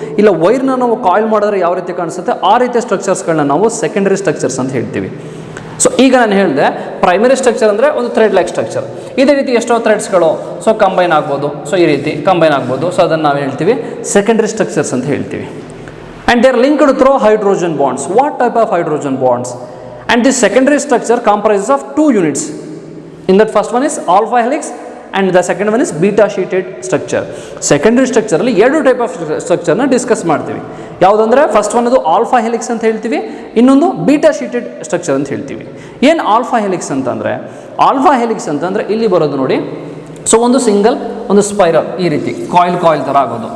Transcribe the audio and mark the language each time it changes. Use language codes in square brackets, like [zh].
[kn] ಇಲ್ಲ ವೈರ್ನ ನಾವು ಕಾಯಿಲ್ ಮಾಡಿದ್ರೆ ಯಾವ ರೀತಿ ಕಾಣಿಸುತ್ತೆ ಆ ರೀತಿಯ ಸ್ಟ್ರಕ್ಚರ್ಸ್ಗಳನ್ನ ನಾವು ಸೆಕೆಂಡರಿ ಸ್ಟ್ರಕ್ಚರ್ಸ್ ಅಂತ ಹೇಳ್ತೀವಿ. ಸೊ ಈಗ ನಾನು ಹೇಳಿದೆ ಪ್ರೈಮರಿ ಸ್ಟ್ರಕ್ಚರ್ ಅಂದರೆ ಒಂದು ಥ್ರೆಡ್ ಲೈಕ್ ಸ್ಟ್ರಕ್ಚರ್. ಇದೇ ರೀತಿ ಎಷ್ಟೋ ಥ್ರೆಡ್ಸ್ಗಳು ಸೊ ಕಂಬೈನ್ ಆಗ್ಬೋದು. ಸೊ ಈ ರೀತಿ ಕಂಬೈನ್ ಆಗ್ಬೋದು. ಸೊ ಅದನ್ನು ನಾವು ಹೇಳ್ತೀವಿ ಸೆಕೆಂಡರಿ ಸ್ಟ್ರಕ್ಚರ್ಸ್ ಅಂತ ಹೇಳ್ತೀವಿ. [en] And they are linked through hydrogen bonds. What type of hydrogen bonds? And this secondary structure comprises of two units. In that first one is alpha helix and the second one is beta sheeted structure. [kn] Secondary structure ಅಲ್ಲಿ ಎರಡು type of ಸ್ಟ್ರಕ್ಚರ್ನ discuss ಮಾಡ್ತೀವಿ. ಯಾವುದಂದ್ರೆ first one ಅದು alpha helix ಅಂತ ಹೇಳ್ತೀವಿ, ಇನ್ನೊಂದು beta ಶೀಟೆಡ್ structure ಅಂತ ಹೇಳ್ತೀವಿ. ಏನು ಆಲ್ಫಾ ಹೆಲಿಕ್ಸ್ ಅಂತಂದರೆ, ಆಲ್ಫಾ ಹೆಲಿಕ್ಸ್ ಅಂತಂದರೆ ಇಲ್ಲಿ ಬರೋದು ನೋಡಿ. ಸೊ ಒಂದು ಸಿಂಗಲ್ ಒಂದು ಸ್ಪೈರಲ್ ಈ ರೀತಿ ಕಾಯಿಲ್ ಥರ ಆಗೋದು.